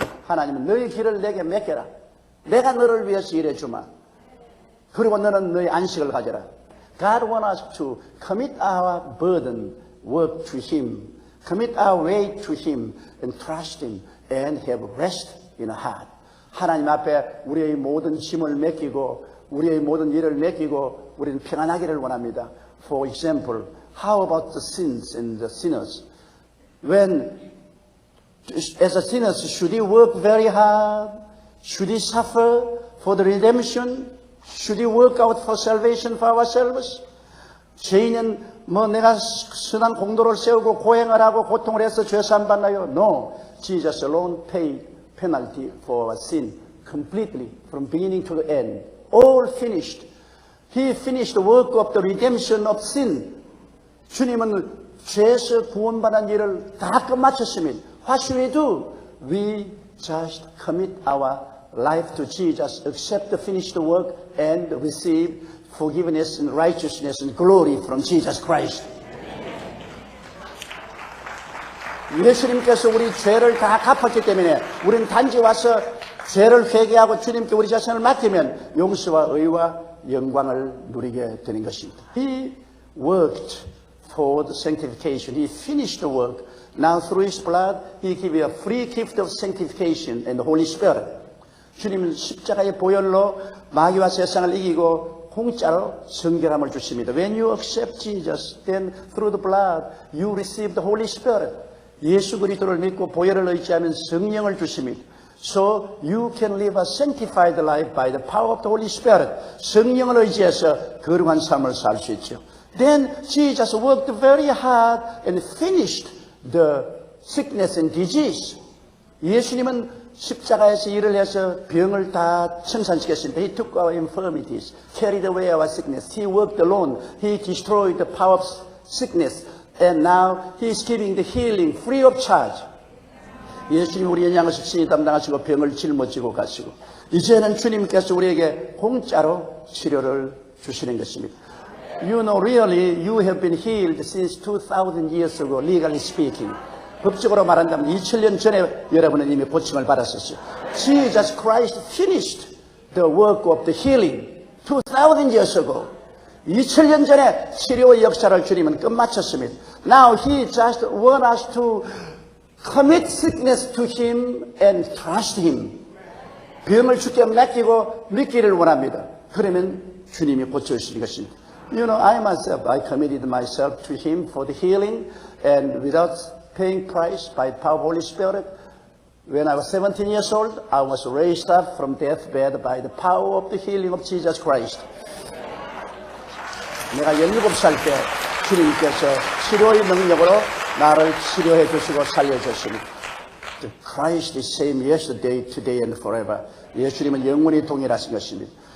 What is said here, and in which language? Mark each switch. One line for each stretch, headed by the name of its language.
Korean: 하나님은 너희 길을 내게 맡겨라. 내가 너를 위해서 일해주마. 그리고 너는 너희 안식을 가져라.
English: God wants us to commit our burden, work to Him. Commit our way to Him and trust Him and have rest in our heart.
Korean: 하나님 앞에 우리의 모든 짐을 맡기고 우리의 모든 일을 맡기고 우리는 평안하기를 원합니다.
English: For example, how about the sins and the sinners? When, as a sinner, should he work very hard? Should he suffer for the redemption? Should he work out for salvation for ourselves?
Korean: 죄인은 내가 선한 공도를 세우고 고행을 하고 고통을 해서 죄사함 받나요?
English: No. Jesus alone paid penalty for our sin completely from beginning to the end. All finished. He finished the work of the redemption of sin.
Korean: 주님은 죄에서 구원받은 일을 다 끝마쳤습니다.
English: What should we do? We just commit our life to Jesus, accept the finished work, and receive forgiveness and righteousness and glory from Jesus Christ.
Korean: 예수님께서 우리 죄를 다 갚았기 때문에 우리는 단지 와서 죄를 회개하고 주님께 우리 자신을 맡기면 용서와 의와 영광을 누리게 되는 것입니다.
English: He worked for the sanctification. He finished the work. Now through His blood, He gave you a free gift of sanctification and the Holy Spirit.
Korean: 주님은 십자가의 보혈로 마귀와 세상을 이기고 공짜로 성결함을 주십니다.
English: When you accept Jesus, then through the blood, you receive the Holy Spirit.
Korean: 예수 그리스도를 믿고 보혈을 의지하면 성령을 주십니다.
English: So you can live a sanctified life by the power of the Holy Spirit.
Korean: 성령을 의지해서 거룩한 삶을 살 수 있죠.
English: Then Jesus worked very hard and finished the sickness and disease.
Korean: 예수님은 십자가에서 일을 해서 병을 다 청산시켰습니다.
English: He took our infirmities, carried away our sickness. He worked alone. He destroyed the power of sickness. And now He is giving the healing free of charge.
Korean: 예수님 우리의 양을 신이 담당하시고 병을 짊어지고 가시고 이제는 주님께서 우리에게 공짜로 치료를 주시는 것입니다.
English: You know, really, you have been healed since 2,000 years ago, legally speaking.
Korean: 법적으로 말한다면 2000년 전에 여러분은 이미 고침을 받았었어요.
English: Jesus Christ finished the work of the healing 2,000 years ago.
Korean: 2000년 전에 치료의 역사를 주님은 끝마쳤습니다.
English: Now He just wants us to commit sickness to Him and trust Him.
Korean: 병을 주께 맡기고 믿기를 원합니다. 그러면 주님이 고쳐주시는 것입니다.
English: You know, I myself, I committed myself to Him for the healing and without paying price by the power of the Holy Spirit. When I was 17 years old, I was raised up from deathbed by the power of the healing of Jesus Christ.
Korean: 내가 17살 때 주님께서 치료의 능력으로 나를 치료해 주시고 살려 주십니다.
English: The Christ is same yesterday, today and forever.
Korean: 예수님은 영원히 동일하신 것입니다.